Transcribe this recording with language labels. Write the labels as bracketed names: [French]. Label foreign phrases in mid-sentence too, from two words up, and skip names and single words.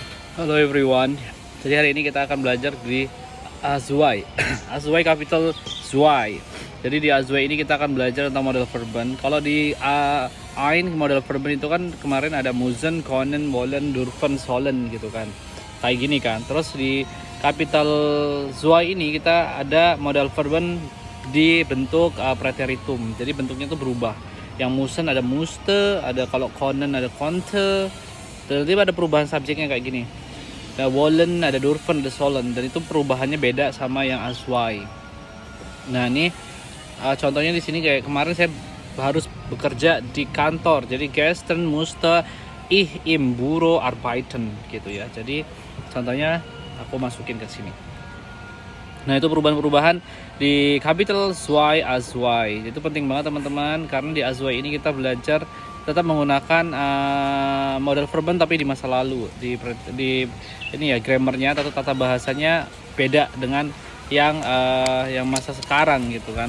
[English] Halo everyone. [Indonesian] Jadi hari ini kita akan belajar di Azwai. [German] Azwai capital Zwei. [Indonesian] Jadi di Azwai ini kita akan belajar tentang [German] model verben. [Indonesian] Kalau di Ain [German] model verben [Indonesian] itu kan kemarin ada [German] müssen, können, wollen, dürfen, sollen [Indonesian] gitu kan. Kayak gini kan. Terus di [German] capital Zwei [Indonesian] ini kita ada [German] model verben [Indonesian] di bentuk preteritum. Jadi bentuknya itu berubah. Yang müssen ada musste, ada kalau können ada konnte. Tiba-tiba ada perubahan subjeknya kayak gini. Ada wollen, ada dürfen, ada sollen, dan itu perubahannya beda sama yang aswai. Nah ini contohnya di sini kayak kemarin saya harus bekerja di kantor. [German] Jadi gestern musste ich im Büro arbeiten [Indonesian] gitu ya. Jadi contohnya aku masukin ke sini. Nah itu perubahan-perubahan di [German] capital zwei aswai. [Indonesian] Itu penting banget teman-teman, karena di aswai ini kita belajar tetap menggunakan model verben tapi di masa lalu. Di ini ya grammarnya atau tata bahasanya beda dengan yang masa sekarang gitu kan.